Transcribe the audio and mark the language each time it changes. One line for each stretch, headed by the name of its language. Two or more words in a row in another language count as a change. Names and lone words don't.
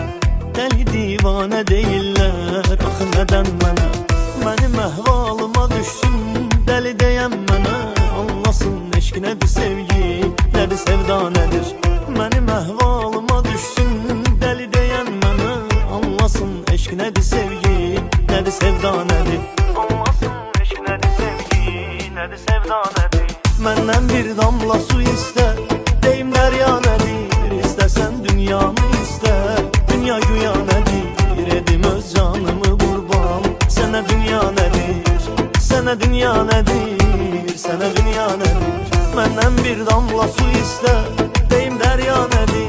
Turkish: Deli divane değiller,
Azerbaijani: axı nədən mənə? Mənim əhvalıma düşsün, deli deyəm mənə. Anlasın eşq nədir sevgi, nədir sevda nədir? Mənim əhvalıma düşsün, deli deyən mənə. Anlasın eşq nədir sevgi, nədir sevda nədir? Anlasın eşq nədir sevgi, nədir sevda nədir? Məndən bir damla su istə, deyim derya nedir?
Turkish: İstesen dünyamı iste, dünya güya nedir? Edim öz canımı kurban. Sana dünya nedir, sana dünya nedir, sana dünya nedir? Benden bir damla su iste, deyim derya nedir?